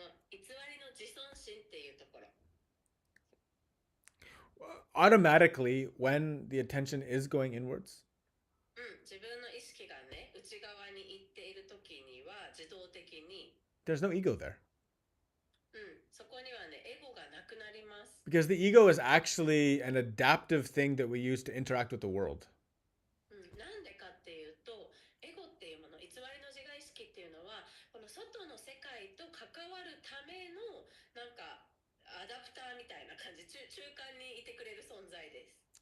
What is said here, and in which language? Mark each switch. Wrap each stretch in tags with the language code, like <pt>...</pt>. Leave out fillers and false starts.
<ja>偽りの自尊心っていうところ。</ja> <en>Automatically, when the attention is going inwards,</en> <ja>自分の意識がね、内側に行っているときには自動的に、</ja> <en>there's no ego there.</en> <ja>そこにはね、エゴがなくなります。</ja> <en>Because the ego is actually an adaptive thing that we use to interact with the world.</en> <ja>なんでかっていうと、エゴっていうもの、偽りの自我意識っていうのは、この外の世界と関わるための、なんか、アダプターみたいな感じ、中間にいてくれる存在です。</ja>